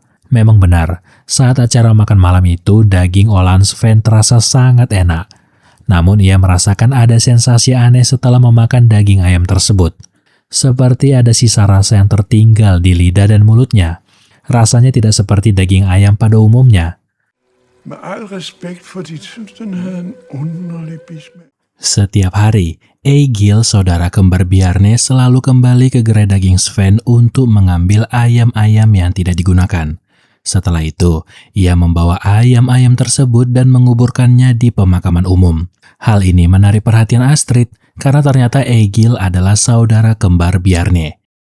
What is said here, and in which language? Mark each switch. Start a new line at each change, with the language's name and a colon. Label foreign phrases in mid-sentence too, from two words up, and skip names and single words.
Indonesian: Memang benar, saat acara makan malam itu, daging olahan Sven terasa sangat enak. Namun ia merasakan ada sensasi aneh setelah memakan daging ayam tersebut. Seperti ada sisa rasa yang tertinggal di lidah dan mulutnya. Rasanya tidak seperti daging ayam pada umumnya.
Danish: Med al respekt for dit, synes den havde en underlig bismag.
Indonesian: Setiap hari, Egil, saudara kembar Bjarne, selalu kembali ke gerai daging Sven untuk mengambil ayam-ayam yang tidak digunakan. Setelah itu, ia membawa ayam-ayam tersebut dan menguburkannya di pemakaman umum. Hal ini menarik perhatian Astrid karena ternyata Egil adalah saudara kembar Bjarne.